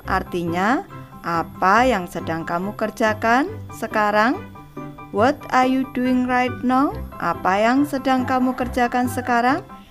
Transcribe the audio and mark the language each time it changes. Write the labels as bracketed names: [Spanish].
[Indonesian] Artinya apa yang sedang kamu kerjakan sekarang? [English] What are you doing right now? [Indonesian] Apa yang sedang kamu kerjakan sekarang?